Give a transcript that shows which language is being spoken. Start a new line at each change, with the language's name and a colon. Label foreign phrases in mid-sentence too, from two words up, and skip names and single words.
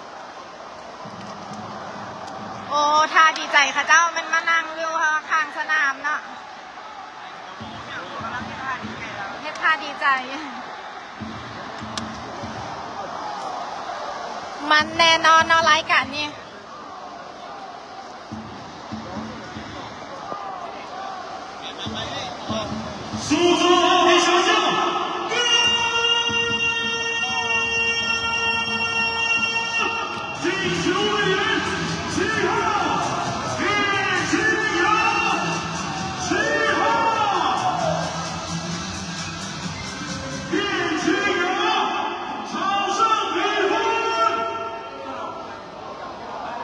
Lao: ໂອ້ທ່າດີໃຈຄ່ະເຈົ້າມັນມານັ່ງຢູ່ຂ້າງສະໜາມເນາະເຮັດທ່າດີໃຈມັນແນ່ນອນເນາະລາຍການນີ້
Chinese: 苏州奥运小将，进球的人7号叶金阳，7号叶金阳，场上比分。